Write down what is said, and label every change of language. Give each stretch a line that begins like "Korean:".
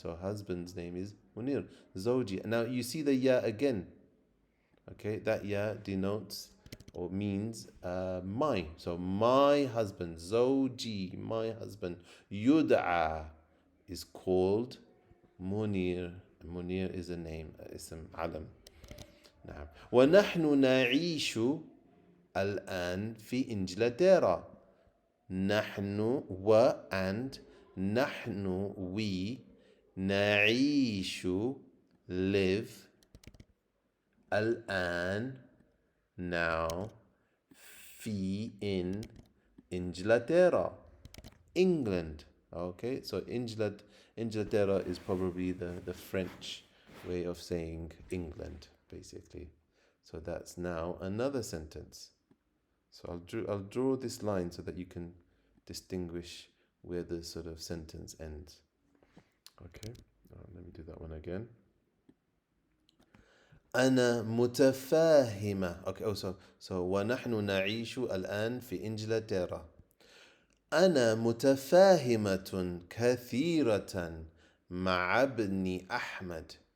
English: So husband's name is Munir. Zawji. Now you see the ya again. Okay, that ya denotes or means my. So my husband, Zawji, my husband, Yud'a is called Munir. Munir is a name, ism alam. نعم.
Arabic: ونحن نعيش الآن في إنجلترا. نحن and نحن we نعيش live الآن now في in إنجلترا England.
English: Okay, so Inglaterra is probably the French way of saying England, basically. So that's now another sentence. So I'll draw this line so that you can distinguish where the sort of sentence ends. Okay, let me do that one again.
Arabic: أنا متفاهمة. Okay, so ونحن نعيش الآن في إنجلترا. أنا متفاهمة كثيرة مع ابني أحمد.